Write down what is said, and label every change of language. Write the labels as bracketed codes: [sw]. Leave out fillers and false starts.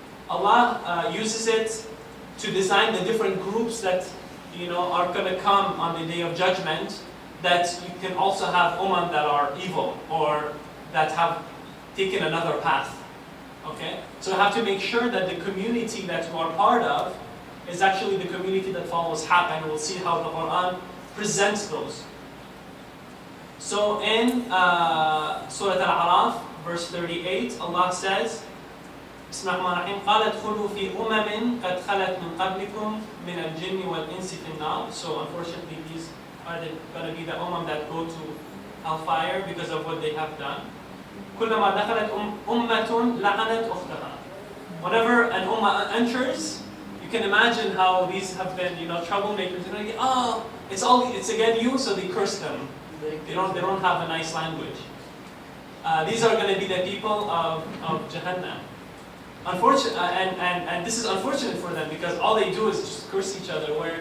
[en] Allah uses it to design the different groups that are going to come on the day of judgment, that you can also have ummah that are evil or that have taken another path. Okay? So you have to make sure that the community that you are part of is actually the community that follows haqq, and we'll see how the Quran presents those. So in Surah Al-A'raf, verse 38, Allah says, [ar] بسم الله الرحمن الرحيم قال ادخلوا في قد خلت من قبلكم من الجن والإنس في النار. [en] So unfortunately these are going to be the that go to hellfire because of what they have done. [ar] كلما دخلت أمة لعنت أختها. [en] Whenever an ummah enters, you can imagine how these have been, troublemakers. It's again you, so they curse them. They don't have a nice language. These are going to be the people of Jahannam. And this is unfortunate for them because all they do is just curse each other.